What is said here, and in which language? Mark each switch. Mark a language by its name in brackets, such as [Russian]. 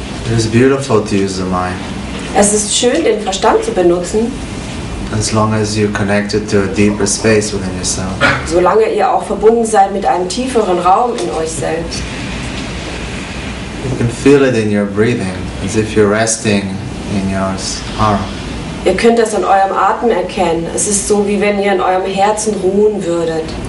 [English] It is beautiful to use the mind [German] Es ist schön, den Verstand zu benutzen, [English] as long as you're connected to a deeper space within yourself. [German] solange ihr auch verbunden seid mit einem tieferen Raum in euch selbst. [English] You can feel it in your breathing, as if you're resting in your heart. [German] Ihr könnt das an eurem Atem erkennen. Es ist so, wie wenn ihr in eurem Herzen ruhen würdet.